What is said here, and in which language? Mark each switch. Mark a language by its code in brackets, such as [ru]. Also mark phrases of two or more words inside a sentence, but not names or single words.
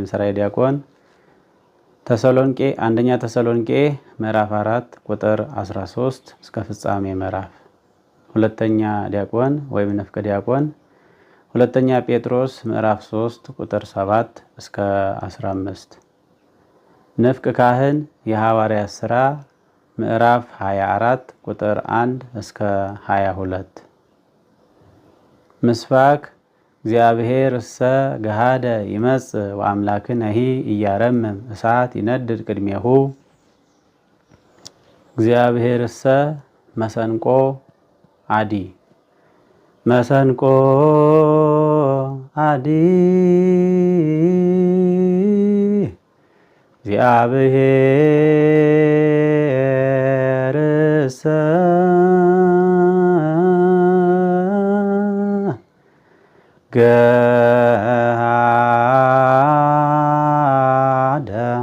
[am] ሰራይ ዲያቆን ተሰሎንቄ አንደኛ ተሰሎንቄ ምዕራፍ 4 ቁጥር 13 እስከ ፍጻሜ ምዕራፍ። ሁለተኛ ዲያቆን ወይም ንፍቅ ዲያቆን ሁለተኛ ጴጥሮስ ምዕራፍ 3 ቁጥር 7 እስከ 15። ንፍቅ ካህን የሐዋርያት ሥራ ምዕራፍ 24 ቁጥር 1 እስከ 22። [gez] ምስባክ እግዚአብሔር እሰ ገሃደ ይመጽእ ወአምላክነሂ ኢያረምም እሳት ይነድድ ቅድሜሁ። እግዚአብሔር እሰ መሰንቆ አዲ መሰንቆ አዲ እግዚአብሔር እሰ ገሃደ